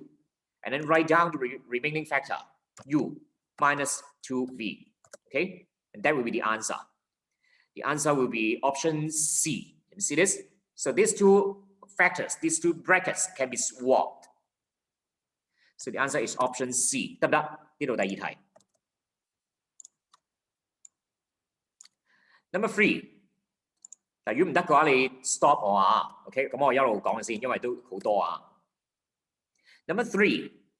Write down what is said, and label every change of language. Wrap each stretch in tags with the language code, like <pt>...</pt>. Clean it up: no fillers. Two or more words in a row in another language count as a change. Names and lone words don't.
<en>And then write down the remaining factor, u minus 2v. Okay. And that will be the answer. The answer will be option C. Can you see this? So these 2 factors, these 2 brackets can be swapped. So the answer is option C.</en> <yue>得唔得？呢度第二題。Number 3。嗱，如果唔得嘅話，你 stop 我啊。OK， 咁我一路講先，因為都好多啊。Number 3。</yue>